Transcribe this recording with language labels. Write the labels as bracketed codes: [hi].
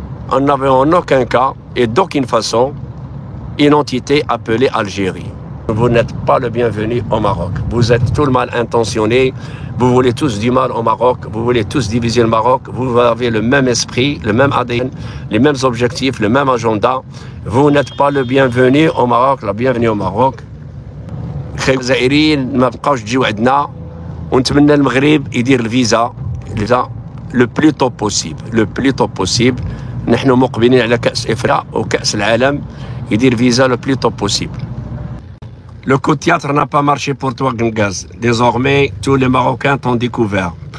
[fr] On n'avait en aucun cas, et d'aucune façon, une entité appelée Algérie. Vous n'êtes pas le bienvenu au Maroc. Vous êtes tout le mal intentionné. Vous voulez tous du mal au Maroc. Vous voulez tous diviser le Maroc. Vous avez le même esprit, le même ADN, les mêmes objectifs, le même agenda. Vous n'êtes pas le bienvenu au Maroc. La bienvenue au Maroc. [ar] الجزائريين ما بقاوش تجيو عندنا ونتمنى المغرب يدير الفيزا [fr] le plus tôt possible. Le plus tôt possible. [ar] نحن مقبلين على كأس إفريقيا وكأس العالم يدير فيزا [fr] le plus tôt possible. Le coup de théâtre n'a pas marché pour toi, Gengaz. Désormais, tous les Marocains t'ont découvert.